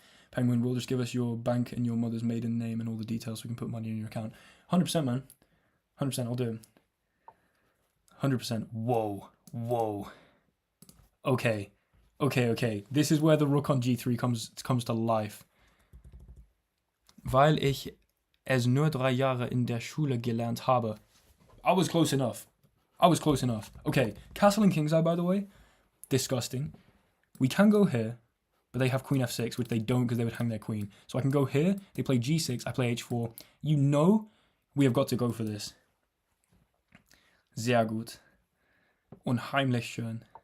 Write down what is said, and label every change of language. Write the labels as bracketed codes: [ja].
[en] Penguin will just give us your bank and your mother's maiden name and all the details so we can put money in your account. 100%, man. 100%, I'll do it. 100%. Whoa. Okay. This is where the rook on g3 comes to life. [de] Weil ich es nur 3 Jahre in der Schule gelernt habe. [en] I was close enough. Okay, castle and kingside, by the way, disgusting. We can go here, but they have queen f6, which they don't because they would hang their queen. So I can go here, they play g6, I play h4. You know we have got to go for this. [de] Sehr gut. Unheimlich schön.